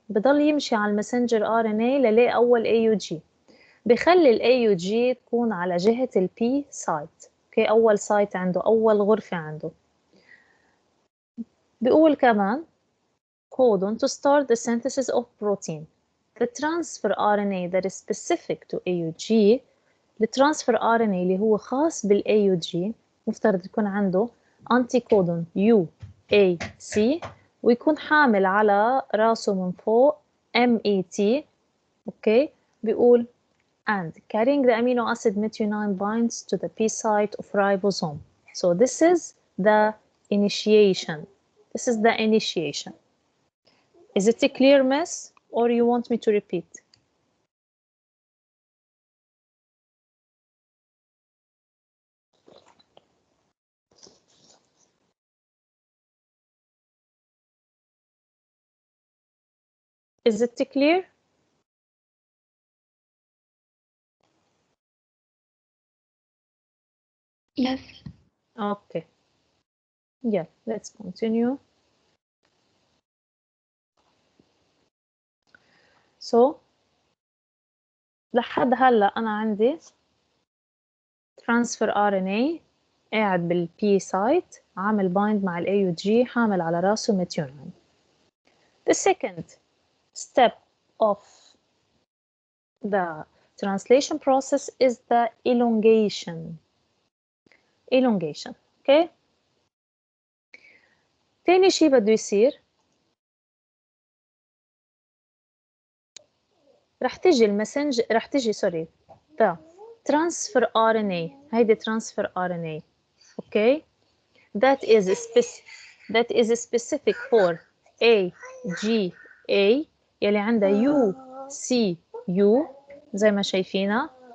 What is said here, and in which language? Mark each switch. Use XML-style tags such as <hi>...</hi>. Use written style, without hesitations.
<ar>بضل يمشي على المسنجر RNA للاقي أول AUG. بخلي ال AUG تكون على جهة ال P site. اوكي أول سايت عنده أول غرفة عنده.</ar> <en>بيقول كمان codon to start the synthesis of protein.</en> <ar>The transfer RNA that is specific to AUG الترانسفير RNA اللي هو خاص بال AUG مفترض يكون عنده anticodon UAC ويكون حامل على راسه من فوق MET.</ar> <en>Okay بيقول and carrying the amino acid methionine binds to the P site of ribosome. So this is the initiation. This is the initiation. Is it clear, miss, or you want me to repeat? Is it clear? Yes. Okay. Yeah, let's continue.</en> <ar>So لحد هلا أنا عندي transfer RNA قاعد بال P site عامل bind مع ال AUG حامل على راسه methionine.</ar> <en>The second step of the translation process is the elongation. Elongation, okay?</en> <ar>تاني شي بده يصير رح تجي المسنجر رح تجي سوري the transfer RNA هيدي transfer RNA okay that is specific for AGA يلي عندها UCU زي ما شايفينها</ar>